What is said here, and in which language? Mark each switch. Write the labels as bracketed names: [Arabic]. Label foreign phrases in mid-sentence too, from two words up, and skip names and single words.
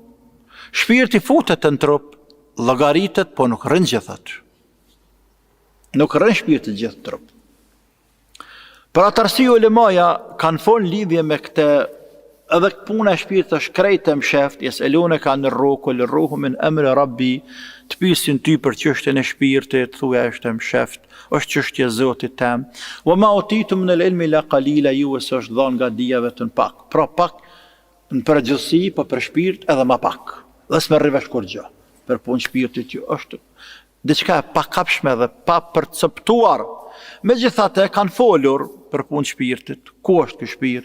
[Albanian] Shpirti futet në trup, llogaritet, po nuk rrin gjithat. Nuk rrin shpirti gjithë trup. Për atë arsye ulemaja kanë folë lidhje me këtë, edhe puna e shpirtit është krejtë e msheft, [Arabic] يسألونك عن الروح قل الروح من أمر ربي, [Albanian] të pyesin ty për çështjen e shpirtit, thuaj është e msheft, është çështje e Zotit tëm. [Arabic] وما أوتيتم من العلم إلا قليلا, [Albanian] ju është dhënë nga dija vetëm pak. Pra pak në përgjithësi, po për shpirt edhe më pak. Dhe s'më rrivesh kur gjë. Për punë shpirtit që është diçka e pakapshme dhe pa perceptuar. Megjithatë kanë folur për punë shpirtit, ku është ky shpirt?